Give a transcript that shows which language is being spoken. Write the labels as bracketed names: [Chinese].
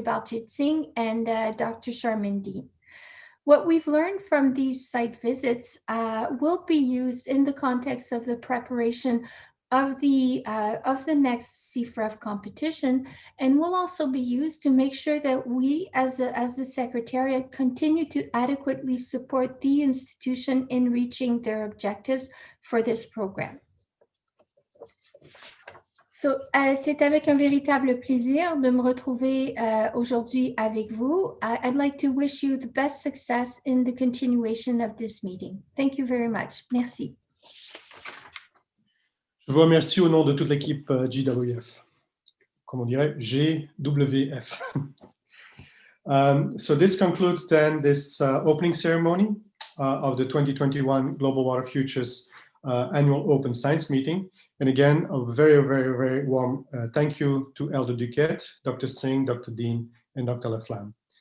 [English] Baljit Singh and Dr. Charmaine. What we've learned from these site visits will be used in the context of the preparation of the next CFREF competition, and will also be used to make sure that we as a Secretariat continue to adequately support the institution in reaching their objectives for this program. [French] So, c'est avec un véritable plaisir de me retrouver aujourd'hui avec vous. [English] I'd like to wish you the best success in the continuation of this meeting. Thank you very much. [French] Merci. Je vous remercie au nom de toute l'équipe GWF. Comme on dirait, GWF. [English] So this concludes then this opening ceremony of the 2021 Global Water Futures Annual Open Science Meeting. And again, a very, very, very warm thank you to Elder Duquette, Dr. Singh, Dr. Dean, and Dr. Laflamme.